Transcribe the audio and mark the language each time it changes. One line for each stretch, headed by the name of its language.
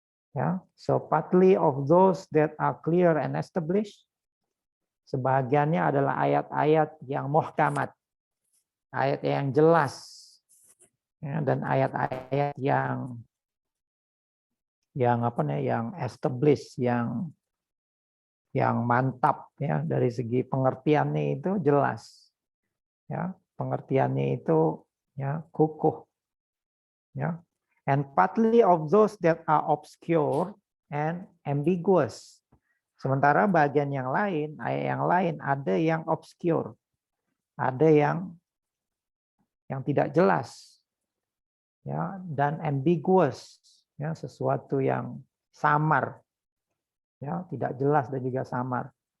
Indonesian: Ya,
English: so partly of those that are clear and established,
Indonesian: sebagiannya adalah ayat-ayat yang muhkamat, ayat yang jelas, ya, dan ayat-ayat yang apa nih, yang established, yang mantap, ya, dari segi pengertiannya itu jelas, ya, pengertiannya itu ya kukuh, ya.
English: And partly of those that are obscure and ambiguous.
Indonesian: Sementara bagian yang lain, ayat yang lain ada yang obscure, ada yang tidak jelas, ya, dan ambiguous, ya, sesuatu yang samar, ya, tidak jelas dan juga samar.